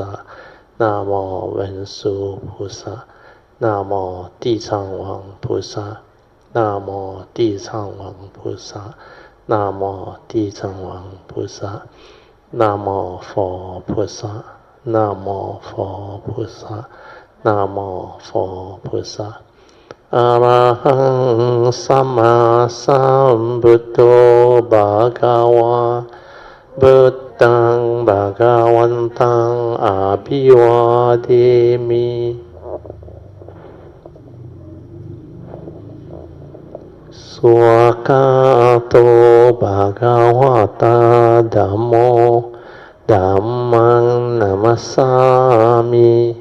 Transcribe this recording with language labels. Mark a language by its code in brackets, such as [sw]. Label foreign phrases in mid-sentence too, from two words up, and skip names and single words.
[zh] 南无文殊菩萨。南无地藏王菩萨。南无地藏王菩萨。南无地藏王菩萨。南无佛菩萨。南无佛菩萨。南无佛菩萨。 [pi] อะระหังสัมมาสัมพุทโธภะคะวะพุทธังภะคะวันตังอะภิวาเทมิสุขะโตภะคะวะตาธัมโมธัมมังนะมัสสามิ